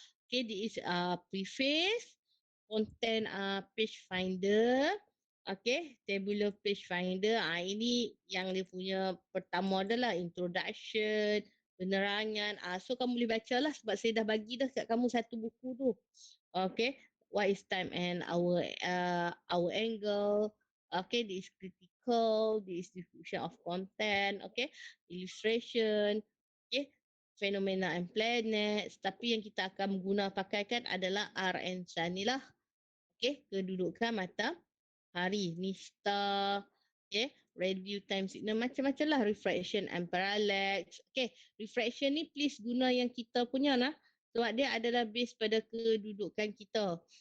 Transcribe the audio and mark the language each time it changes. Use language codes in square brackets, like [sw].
[en] Okey, this is preface, content page finder. Okey, tabular page finder. [ms] Ini yang dia punya pertama adalah introduction, penerangan. So kamu boleh baca lah sebab saya dah bagi dah kat kamu satu buku tu. [en] Okay, what is time and our angle. Okay, this is critical, this is description of content. Okay, illustration. Okay, phenomena and planets. [ms] Tapi yang kita akan guna pakaikan adalah [en] R and Sun [ms] ni lah. Okay, kedudukan matahari, ni star. [en] Okay, radio time signal, [ms] macam-macam lah, [en] refraction and parallax. [ms] Okay, refraction ni please guna yang kita punya lah. Sebab dia adalah base pada kedudukan kita.